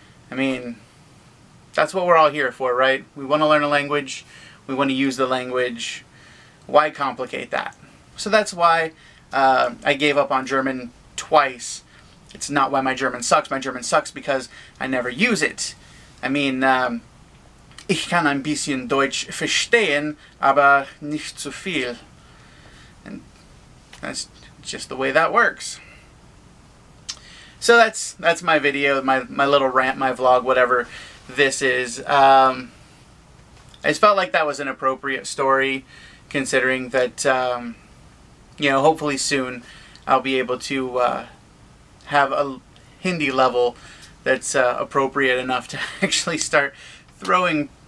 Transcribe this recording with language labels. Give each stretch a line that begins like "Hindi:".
English: I mean, that's what we're all here for, right? We want to learn a language. We want to use the language. Why complicate that? So that's why I gave up on German twice. It's not why my German sucks. My German sucks because I never use it. I mean,
German: ich kann ein bisschen Deutsch verstehen, aber nicht zu viel.
English: And that's just the way that works. So that's my video, my little rant, my vlog, whatever this is. I just felt like that was an appropriate story, considering that, you know, hopefully soon I'll be able to have a Hindi level that's appropriate enough to actually start throwing